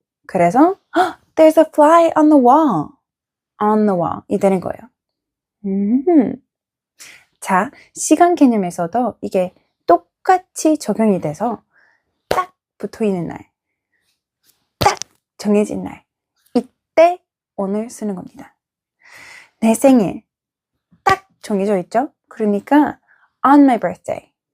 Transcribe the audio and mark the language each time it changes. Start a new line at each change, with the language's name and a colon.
English: 그래서 There's a fly on the wall.
Korean: On the wall 이 되는 거예요. 자, 시간 개념에서도 이게 똑같이 적용이 돼서 딱 붙어 있는 날, 딱 정해진 날, 이때 오늘 쓰는 겁니다. 내 생일 딱 정해져 있죠? 그러니까
English: on my birthday.